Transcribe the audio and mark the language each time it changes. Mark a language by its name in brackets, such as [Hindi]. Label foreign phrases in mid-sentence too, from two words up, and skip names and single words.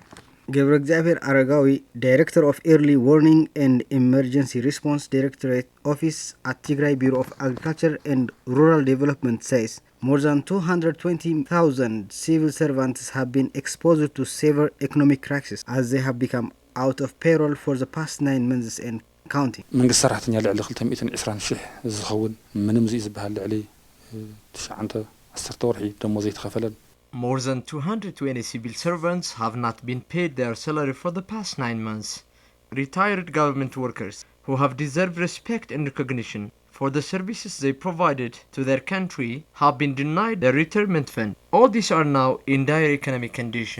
[English] Gebrexiabir Aragawi, Director of Early Warning and Emergency Response Directorate Office at Tigray Bureau of Agriculture and Rural Development, says more than 220,000 civil servants have been exposed to severe economic crisis as they have become out of payroll for the past 9 months and counting. [Tigrinya] መንግስት ሰራሕተኛ ልዕሊ 220,000 ዝኸውን ምንም ዝበሃል ልዕሊ 9 10 ወርሒ ደሞዝ ዘይተኸፈለን. [English] More than 220 civil servants have not been paid their salary for the past 9 months. Retired government workers who have deserved respect and recognition for the services they provided to their country have been denied their retirement fund. All these are now in dire economic condition.